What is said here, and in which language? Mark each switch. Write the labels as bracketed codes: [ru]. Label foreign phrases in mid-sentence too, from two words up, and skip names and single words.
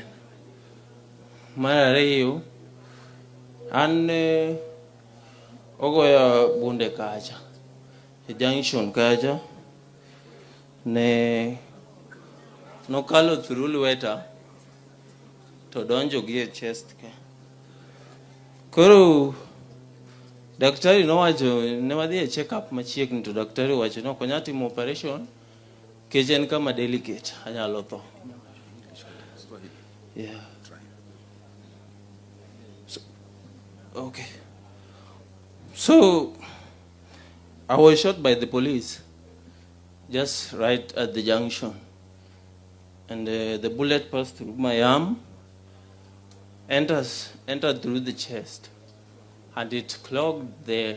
[luo] Mar ariyo, an ogoya bunde kacha, e junction kacha, ne nokalo through lweta to donjo gi e chest ke. Koro daktari nowacho ne wadhi e [en] check up [luo] machiegni, to daktari wacho no konya timo operation kech en kama delicate, anyalo tho. [en] Yeah. Okay. So I was shot by the police just right at the junction, and the bullet passed through my arm, entered through the chest, and it clogged there.